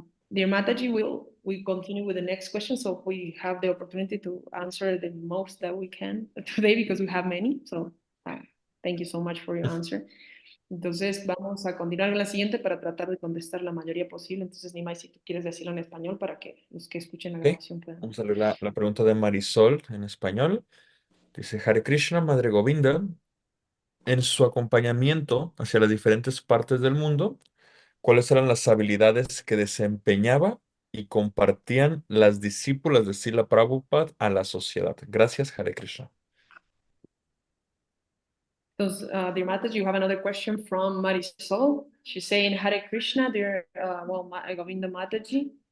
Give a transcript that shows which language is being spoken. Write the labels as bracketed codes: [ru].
[en] Dear Mataji, we continue with the next question, so we have the opportunity to answer the most that we can today because we have many. So thank you so much for your answer. [es] Entonces vamos a continuar con la siguiente para tratar de contestar la mayoría posible. Entonces, Nimai, si tú quieres decirlo en español para que los que escuchen la [en] ok. [es] grabación puedan. Vamos a leer la pregunta de Marisol en español. Dice, Hare Krishna, Madre Govinda, en su acompañamiento hacia las diferentes partes del mundo, ¿cuáles eran las habilidades que desempeñaba y compartían las discípulas de Śrīla Prabhupada a la sociedad? Gracias, Hare Krishna. [en] Entonces, dear Mataji, you have another question from Marisol. She's saying, Hare Krishna, dear Govinda Mataji.